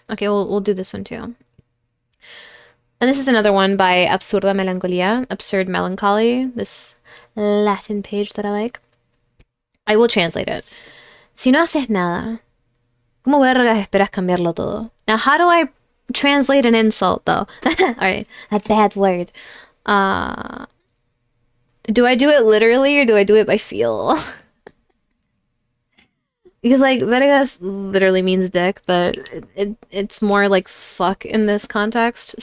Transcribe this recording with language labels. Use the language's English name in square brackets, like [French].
[English] Okay, we'll do this one too. And this is another one by Absurda Melancolia, Absurd Melancholy, this Latin page that I like. I will translate it. [Spanish] Si no haces nada, ¿cómo vergas esperas cambiarlo todo? [English] Now, how do I translate an insult, though? Alright, a bad word. Do I do it literally or do I do it by feel? Because, like, vergas literally means dick, but it's more like fuck in this context.